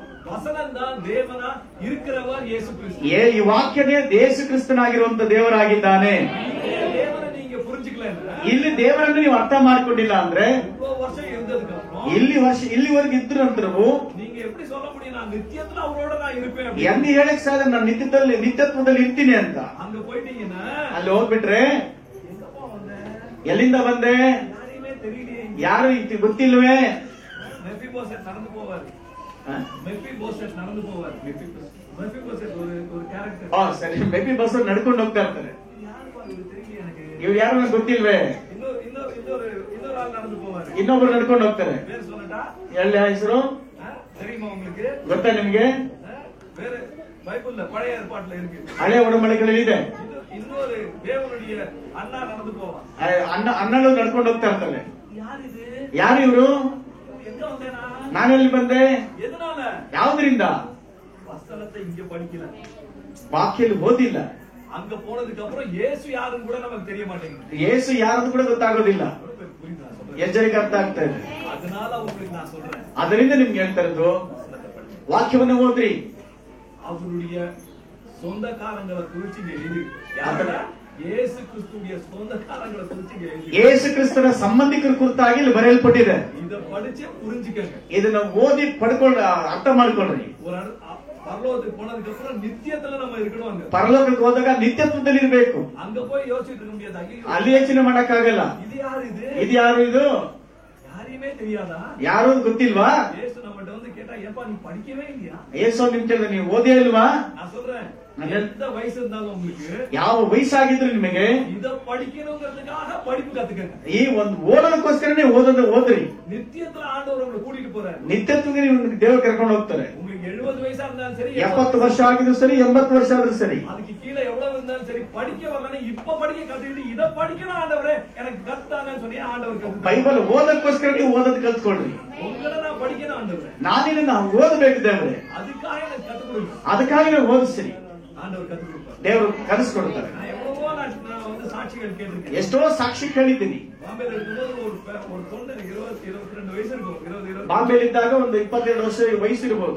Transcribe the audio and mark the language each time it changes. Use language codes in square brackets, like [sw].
[ta] வசனம் தான் தேவனா இருக்கிறவர் இயேசு கிறிஸ்து. [kn] ಈ ವಾಕ್ಯನೇ ಯೇಸು ಕ್ರಿಸ್ತನಾಗಿರುವಂತ ದೇವರಾಗಿದ್ದಾನೆ. [ta] தேவனை நீங்க புரிஞ்சுக்கல, [kn] ಇಲ್ಲಿ ದೇವರನ್ನು ನೀವು ಅರ್ಥ ಮಾಡ್ಕೊಂಡಿಲ್ಲ ಅಂದ್ರೆ [ta] இவ்வளவு வருஷம் இருந்ததுக்கு அப்புறம் [kn] ಇಲ್ಲಿವರೆಗೂ ಇದ್ರು ನಂತರವು [ta] நீங்க எப்படி சொல்ல முடியும் நான் நித்தியத்துல அவரோட நான் இருப்பேன்? [kn] ಹೆಂಗ್ ಹೇಳಕ್ ಸಾಧ್ಯ ನಾನು ನಿತ್ಯತ್ವದಲ್ಲಿ ಇರ್ತೀನಿ ಅಂತ? [ta] அங்க போயிட்டீங்கன்னா [kn] ಅಲ್ಲಿ ಹೋಗ್ಬಿಟ್ರೆ [ta] எங்கப்பா வந்த, [kn] ಎಲ್ಲಿಂದ ಬಂದೆ, [ta] யாரையுமே தெரியலையே. [kn] ಯಾರು ಗೊತ್ತಿಲ್ವೇ? [ta] மெப்பிபோசேத் நடந்து போவார். மெப்பிபோசேத் நடந்து போவார். மெப்பிபோசேத் ஒரு கேரக்டர். [kn] ಸರಿ, ಮೇಬಿ ಬಸ್ ನಡ್ಕೊಂಡು ಹೋಗ್ತಾ ಇರ್ತಾರೆ. [ta] யாருப்பா இது தெரியலையே எனக்கு. [kn] ಇವ್ ಯಾರು ನನಗೆ ಗೊತ್ತಿಲ್ವೇ? [ta] இன்னொரு ஆள் நடந்து போவாரு. [kn] ಇನ್ನೊಬ್ರು ನಡ್ಕೊಂಡು ಹೋಗ್ತಾರೆ. [ta] பேர் சொல்லட்டா? [kn] ಎಲ್ಲಿ ಹೆಸರು [ta] தெரியுமா உங்களுக்கு? [kn] ಗೊತ್ತಾ ನಿಮ್ಗೆ? [ta] வேற பைபிள்ல பழைய ஏற்பாட்டுல இருக்கு. [kn] ಹಳೆ ಒಡಂಬಡಿಕೆಗಳಲ್ಲಿ ಇದೆ. [ta] இன்னொரு தேவனுடைய அண்ணா நடந்து போவான். [kn] ಅಣ್ಣಳು ನಡ್ಕೊಂಡು ಹೋಗ್ತಾ ಇರ್ತಾರೆ. [ta] யார் இது? [kn] ಯಾರು ಇವರು? [ta] எங்க வந்தேனா? [kn] ನಾನೆಲ್ಲಿ ಬಂದೆ? [ta] எதனால? [kn] ಯಾವ್ದ್ರಿಂದ? [ta] வசனத்தை இங்க படிக்கல, [kn] ವಾಕ್ಯಲ್ಲಿ ಓದಿಲ್ಲ. [ta] அங்க போனதுக்கு அப்புறம் இயேசு யாருன்னு கூட நமக்கு தெரிய மாட்டேங்குது. [kn] ಯೇಸು ಯಾರದು ಕೂಡ ಗೊತ್ತಾಗೋದಿಲ್ಲ. [ta] புரியுதா? [kn] ಎಚ್ಚರಿಕೆ ಅರ್ಥ ಆಗ್ತಾ ಇದೆ. [ta] அதனால உங்களுக்கு நான் சொல்றேன், [kn] ಅದರಿಂದ ನಿಮ್ಗೆ ಹೇಳ್ತಾ ಇರೋದು ವಾಕ್ಯವನ್ನು ಓದ್ರಿ. [ta] அவருடைய சொந்தக்காரங்களை குறிச்சு எழுதி, யாரோட? [kn] ಯೇಸು ಕ್ರಿಸ್ತುವಿನ [ta] சொந்தக்காரங்களை குறிச்சு எழுதி, [kn] ಯೇಸು ಕ್ರಿಸ್ತನ ಸಂಬಂಧಿಕರ ಕುರಿತಾಗಿ ಇಲ್ಲಿ ಬರೆಯಲ್ಪಟ್ಟಿದೆ. [ta] இத படிச்சு புரிஞ்சுக்கங்க. [kn] ಇದನ್ನ ಓದಿ ಪಡ್ಕೊಂಡು ಅರ್ಥ ಮಾಡ್ಕೊಳ್ರಿ. [ta] பரலோகத்துக்கு போனதுக்கு அப்புறம் நித்தியத்துல நம்ம இருக்கணும். [kn] ಪರಲೋಕಕ್ಕೆ ಹೋದಾಗ ನಿತ್ಯತ್ವದಲ್ಲಿ ಇರಬೇಕು. [ta] அங்க போய் யோசிச்சுட்டு இருக்க முடியாது. [kn] ಅಲ್ಲಿ ಯೋಚನೆ ಮಾಡಕ್ಕಾಗಲ್ಲ. [ta] இது யாரு? [kn] ಇದು ಯಾರು? ಇದು [ta] யாரையுமே தெரியாதா? [kn] ಯಾರು ಗೊತ್ತಿಲ್ವಾ? [ta] ಯೇಸು நம்மகிட்ட வந்து கேட்டா, ஏப்பா நீ படிக்கவே இல்லையா? [kn] ಯೇಸು ನಿಮ್ ಕೇಳಿದ್ರೆ ನೀವು ಓದೇ ಇಲ್ವಾ? [ta] நான் சொல்றேன், எந்த வயசு இருந்தாலும் உங்களுக்கு [kn] ಯಾವ ವಯಸ್ಸಾಗಿದ್ರು ನಿಮಗೆ [ta] இத படிக்கணுங்கிறதுக்காக படிப்பு கத்துக்கங்க. [kn] ಈ ಒಂದು ಓದೋದಕ್ಕೋಸ್ಕರನೇ ಓದ್ರಿ. [ta] நித்தியத்துல ஆண்டவர் உங்களை கூட்டிட்டு போறாரு. [kn] ನಿತ್ಯತ್ವಕ್ಕೆ ನೀವು ದೇವರು ಕರ್ಕೊಂಡು ಹೋಗ್ತಾರೆ. [ta] உங்களுக்கு 70 வயசா இருந்தாலும் சரி, [kn] 70 ವರ್ಷ ಆಗಿದ್ರು ಸರಿ, 80 ವರ್ಷ ಆದ್ರೂ ಸರಿ, [ta] அதுக்கு கீழே எவ்வளவு இருந்தாலும் சரி, படிக்க வரலன்னு இப்ப படிக்க கத்துக்கிட்டு இத படிக்கணும் ஆண்டவரே எனக்கு கத்தாங்கன்னு சொல்லி ஆண்டவர் கத்து. [kn] ಬೈಬಲ್ ಓದಕ್ಕೋಸ್ಕರ ನೀವು ಓದೋದ್ ಕಲ್ತ್ಕೊಳ್ರಿ. [ta] உங்களை நான் படிக்கணும் ஆண்டவரே, [kn] ನಾವು ಓದಬೇಕು ದೇವ್ರೆ, [ta] அதுக்காக எனக்கு கத்து கொடுங்க. [kn] ಅದಕ್ಕಾಗಿ ನಾವು ಓದಿಸ್ರಿ. [ta] ஆண்டவர் கத்து கொடுப்பாரு, [kn] ದೇವರು ಕಲಿಸ್ಕೊಡ್ತಾರೆ. [ta] நான் எவ்வளவோ நான் வந்து சாட்சிகள் கேட்டிருக்கேன். [kn] ಎಷ್ಟೋ ಸಾಕ್ಷಿ ಕೇಳಿದ್ದೀನಿ. [ta] ಬಾಂಬೆல இருக்கும்போது ஒரு பொண்ணு 22 வயசு இருக்கும். 20 [kn] ಬಾಂಬೆಲಿ ಇದ್ದಾಗ ಒಂದು 22 ವರ್ಷ ವಯಸ್ಸು ಇರಬಹುದು.